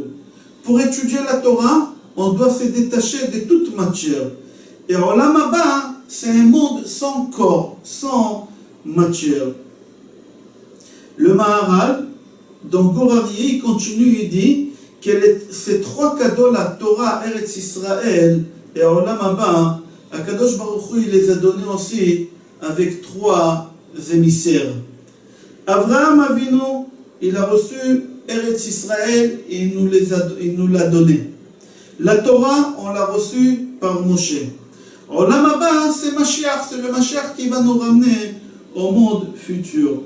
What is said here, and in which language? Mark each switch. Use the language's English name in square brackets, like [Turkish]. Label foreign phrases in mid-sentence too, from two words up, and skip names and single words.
[French] Pour étudier la Torah, on doit se détacher de toute matière. Et [Hebrew] Olam Abba, [French] c'est un monde sans corps, sans matière. Le Maharal, dans Gorarié, il continue, il dit que ces trois cadeaux, la Torah, Eretz Israël et [Hebrew] Olam Haba, [French] Akadosh Baruch Hu, il les a donnés aussi avec trois émissaires. Avraham Avinu, il a reçu Eretz Israël et il nous l'a donné. La Torah, on l'a reçue par Moshe. Olam Haba, c'est Mashiach, c'est le Mashiach qui va nous ramener au monde futur.